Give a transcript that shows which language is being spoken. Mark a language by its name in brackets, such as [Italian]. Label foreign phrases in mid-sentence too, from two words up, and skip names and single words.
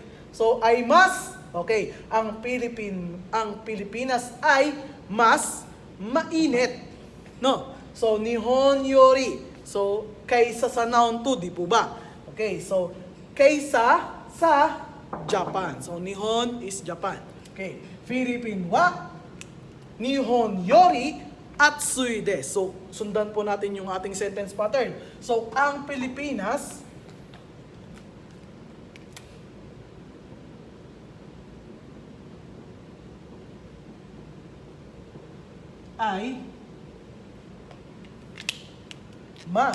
[Filipino] So, ay mas, okay, ang Pilipinas ay mas mainit. No. So, [Japanese] 日本より. [Filipino] So, kaysa sa noun 2, di po ba? Okay, so, kaysa sa Japan. So, Nihon is Japan. Okay. [Japanese] フィリピンは, 日本より、暑いです. [Filipino] So, sundan po natin yung ating sentence pattern. So, ang Pilipinas ay mas.